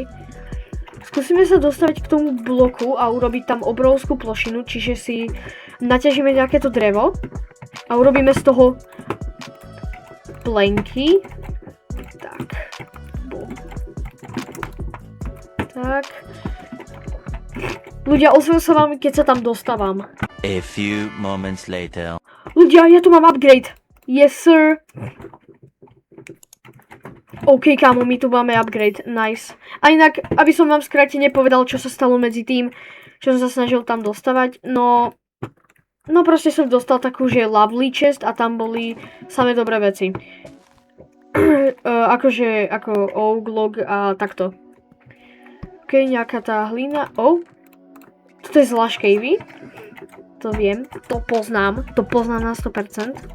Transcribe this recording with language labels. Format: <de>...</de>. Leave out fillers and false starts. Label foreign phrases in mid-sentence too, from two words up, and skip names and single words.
<sk>Skúsime sa dostaviť k tomu bloku a urobiť tam obrovskú plošinu, čiže si naťažíme nejaké to drevo a urobíme z toho plenky. Tak. Boom. Tak. Ľudia, ozvem sa vám, keď sa tam dostávam.</sk> <en>A few moments later.</en> <sk>Ľudia, ja tu mám upgrade.</sk> <en>Yes, sir.</en> <sk>OK, kámo, my tu máme upgrade. Nice. A inak, aby som vám skrátene povedal, čo sa stalo medzi tým, čo som sa snažil tam dostávať. No proste som dostal takú, že</sk> <en>lovely chest</en> <sk>a tam boli samé dobré veci. Ako</sk> <en>oak log</en> <sk>a takto. OK, nejaká tá hlina. Oh. Toto je zvlášť cavey. To viem, to poznám na 100%.</sk>